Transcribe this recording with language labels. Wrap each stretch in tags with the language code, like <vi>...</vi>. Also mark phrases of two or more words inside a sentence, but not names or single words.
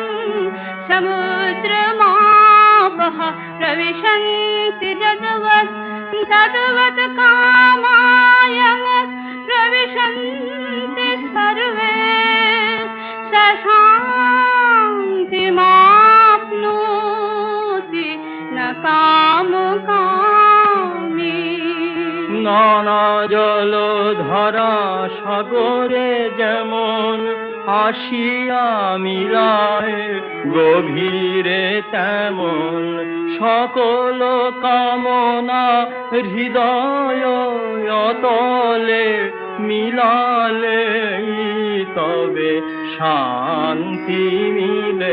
<sa>সমুদ্রমাপঃ প্রবিশন্তি যদ্বৎ তদ্বৎ কামায়ং प्रविशन्ति सर्वे शान्तिमाप्नोति न कामकामी।</sa> <bn>নানা জলধারা সাগরে যেমন আসিয়া মিলায় গভীরে তেমন সকল কামনা হৃদয় অতলে মিলালে তবে শান্তি মিলে।</bn>